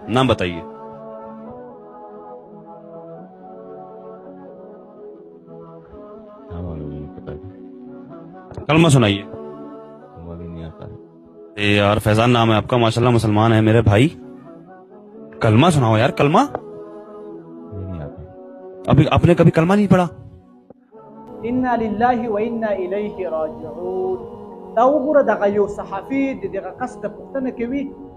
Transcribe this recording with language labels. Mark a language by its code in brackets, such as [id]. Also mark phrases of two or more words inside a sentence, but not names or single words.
[ur] نام بتائیے. کلمہ سنائیے. نہیں آتا ہے. اے یار فیضان نام ہے آپ کا، ماشاءاللہ مسلمان ہے میرے بھائی. کلمہ سناؤ یار. کلمہ نہیں آتا. ابھی آپ نے کبھی کلمہ نہیں پڑھا؟ [ar] انا لله وانا الیه راجعون. [ps] دا وګوره دغه یو صحافي دغه قصد پوښتنه کوي